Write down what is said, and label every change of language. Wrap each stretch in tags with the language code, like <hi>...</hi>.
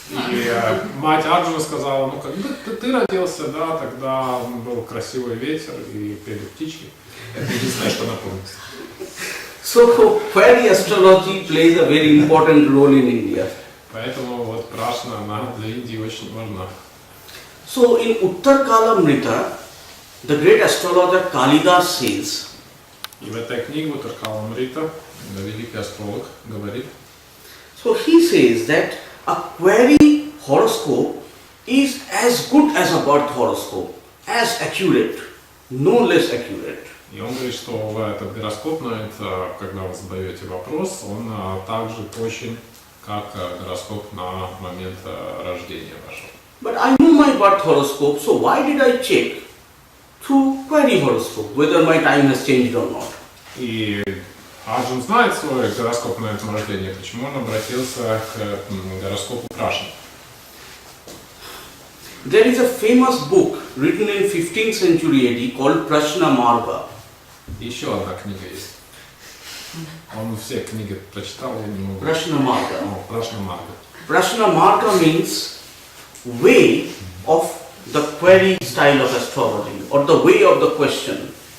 <ru>И мать Арджуна сказала, ну когда ты родился, да, тогда был красивый ветер и пели птички. Это единственное, что напомнит.</ru> <en>So, query astrology plays a very important role in India.</en> <ru>Поэтому вот Прашна, она для Индии очень важна.</ru> <en>So, in Uttar Kalamrita, the great astrologer Kalidas says,</en> <ru>И в этой книге Уттар Каламамрита великий астролог говорит,</ru> <en>so he says that a query horoscope is as good as a birth horoscope, as accurate, no less accurate.</en> <ru>И он говорит, что этот гороскоп, когда вы задаете вопрос, он так же точен, как гороскоп на момент рождения вашего.</ru> <en>But I know my birth horoscope, so why did I check through query horoscope, whether my time has changed or not?</en> <ru>И Арджун знает свой гороскоп на этом рождении, почему он обратился к гороскопу Прашны.</ru> <en>There is a famous book written in 15th century AD called Prashna Marga.</en> <ru>Еще одна книга есть. Он все книги прочитал, я не могу.</ru> <en>Prashna Marga.</en> <ru>Прашна Марга.</ru> <en>Prashna Marga means way of the query style of astrology or the way of the question.</en>